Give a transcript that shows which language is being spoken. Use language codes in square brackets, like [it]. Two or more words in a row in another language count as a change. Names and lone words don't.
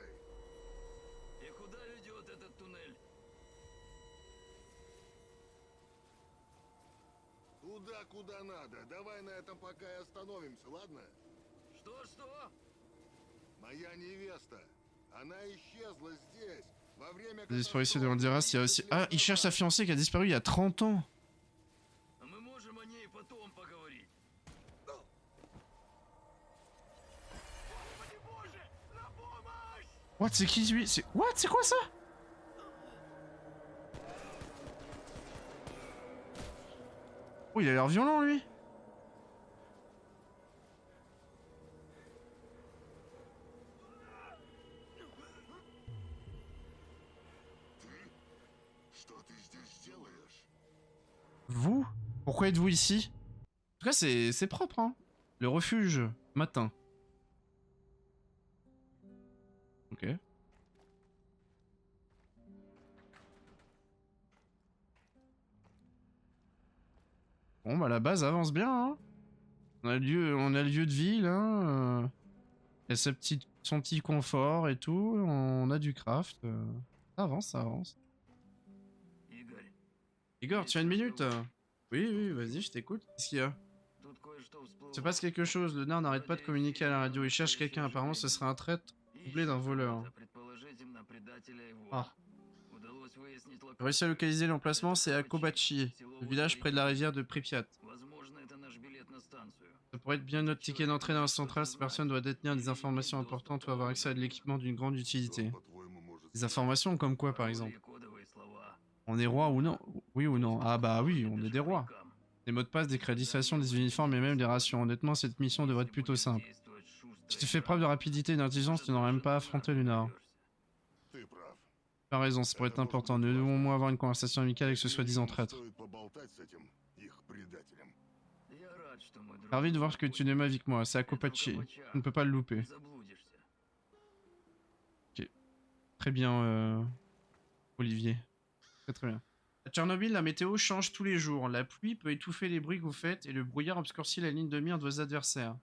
[ru] И куда ведет этот туннель? Туда, куда надо. Давай на этом пока и остановимся, ладно? Что? Моя невеста. Она исчезла здесь. Во время [fr] La disparition de Honduras, il y a aussi... Ah, il cherche sa fiancée qui a disparu il y a 30 ans. [ru] А мы можем о ней потом поговорить. Господи боже! На помощь! [fr] What, c'est qui lui? C'est... What? C'est quoi ça? Oh, il a l'air violent, lui. [ru] Что ты здесь делаешь? [fr] Vous? Pourquoi êtes-vous ici? En tout cas, c'est propre, hein. Le refuge, matin. Ok. Bon, bah la base avance bien, hein. On a le lieu de vie, là. Il y a son petit confort et tout. On a du craft. Ça avance, ça avance. [ru] Игорь, [fr] Igor, tu as une minute? Oui, vas-y, je t'écoute. Qu'est-ce qu'il y a? [ru] тут кое-что всплыло. [fr] Se passe quelque chose. Le nain n'arrête pas de communiquer à la radio. Il cherche quelqu'un. Apparemment, ce serait un traître doublé d'un voleur. [ru] Предположительно, предателя его. Ah. Удалось выяснить [fr] J'ai réussi à localiser l'emplacement, c'est à Kobachi, le village près de la rivière de Pripyat. [ru] Возможно, это наш билет на станцию. [fr] Ça pourrait être bien notre ticket d'entrée dans la centrale. Cette personne doit détenir des informations importantes ou avoir accès à de l'équipement d'une grande utilité. [ru] По-твоему, может... [fr] Des informations comme quoi, par exemple? [ru] Кодовые слова. [fr] On est roi ou non? Oui ou non? Ah bah oui, on est des rois. Des mots de passe, des créditations, des uniformes et même des rations. Honnêtement, cette mission devrait être plutôt simple. Si tu fais preuve de rapidité et d'intelligence, tu n'auras même pas à affronter Lunar. [ru] Ты прав. [fr] Tu as raison, ça pourrait être important. Nous devons au moins avoir une conversation amicale avec ce soi-disant traître. [ru] Стоит поболтать с этим их предателем. Я рад, что мы друг [fr] Ravi de voir que tu n'es ma vie que moi, c'est à Kopachi. Tu ne peux pas le louper. [ru] заблудишься. [fr] Très bien, Olivier. Très bien. À Tchernobyl, la météo change tous les jours. La pluie peut étouffer les bruits que vous faites et le brouillard obscurcit la ligne de mire de vos adversaires.